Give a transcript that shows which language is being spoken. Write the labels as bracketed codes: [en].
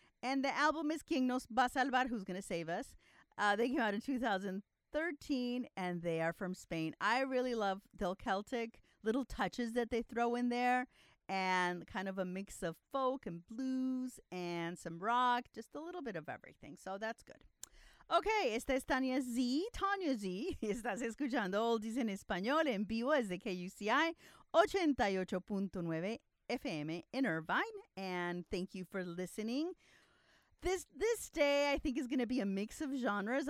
[en] And the album is [es] ¿Quién nos va a salvar?, [en] Who's Gonna Save Us. They came out in 2013 and they are from Spain. I really love the Celtic little touches that they throw in there, and kind of a mix of folk and blues and some rock, just a little bit of everything. So that's good. Okay, [es] esta es [en] Tania Z. [es] Tania Z, estás escuchando Oldies en Español en vivo desde KUCI 88.9 FM [en] in Irvine. And thank you for listening. This day, I think, is going to be a mix of genres.